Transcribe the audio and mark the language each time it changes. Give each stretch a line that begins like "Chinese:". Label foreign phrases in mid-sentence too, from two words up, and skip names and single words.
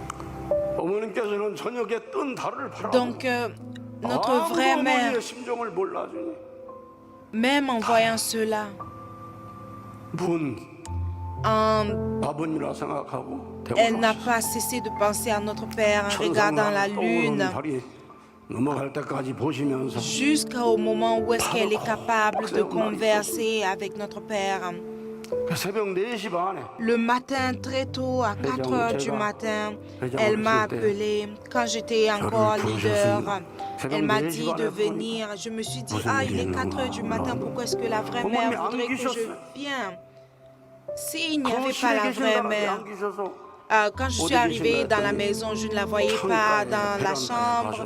French: Donc, notre vraie mère, même en voyant cela, elle n'a pas cessé de penser à notre Père en regardant la lune jusqu'au moment où est-ce qu'elle est capable de converser avec notre Père.
Korean: 새벽 4시 반에
French: Le matin, très tôt, à 4 heures du matin, elle m'a appelé. Quand j'étais encore leader, elle m'a dit de venir. Je me suis dit, ah, il est 4 heures du matin, pourquoi est-ce que la vraie mère voudrait que je vienne? S'il n'y avait pas la vraie mère, quand je suis arrivée dans la maison, je ne la voyais pas dans la chambre.